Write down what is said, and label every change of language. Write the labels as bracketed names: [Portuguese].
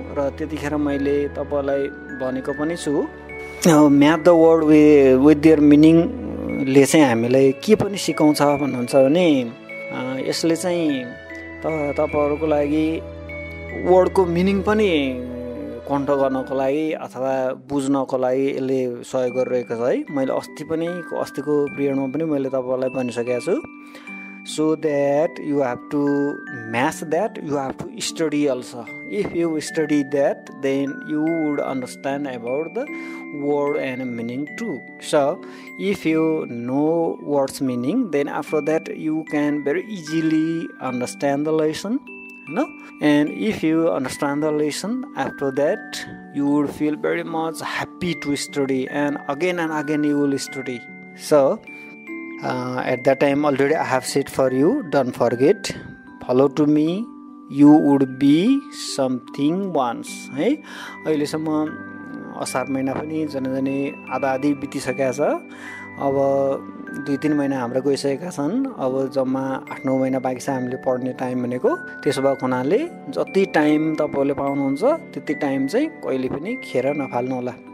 [Nepali] र त्यतिखेर मैले तपाईहरुलाई भनेको पनि छु [English] map the word with their meaning [Nepali] ले चाहिँ हामीलाई के पनि सिकाउँछ भन्नुहुन्छ भने यसले चाहिँ तपाईहरुको लागि वर्डको मिनिङ पनि कन्ट गर्नको लागि अथवा बुझ्नको लागि यसले सहयोग गरिरहेको छ है। मैले अस्तिको पिरियडमा पनि मैले तपाईहरुलाई भनिसकेको छु। [English] So that you have to match that, you have to study also. If you study that, then you would understand about the word and meaning too. So if you know word's meaning, then after that you can very easily understand the lesson, no? And if you understand the lesson, after that you would feel very much happy to study, and again you will study. So At that time already I have said for you, don't forget, follow to me, you would be something once. [Nepali] है अहिलेसम्म असार महिना पनि जनजने आधा बितिसकेको छ। अब 2-3 महिना हाम्रो गइसकेका छन्। अब जम्मा 8-9 महिना बाँकी छ हामीले पढ्ने टाइम भनेको। त्यसो भएको हुनाले जति टाइम तपाईले पाउनुहुन्छ त्यति टाइम चाहिँ कहिले पनि खेर नफाल्नु होला।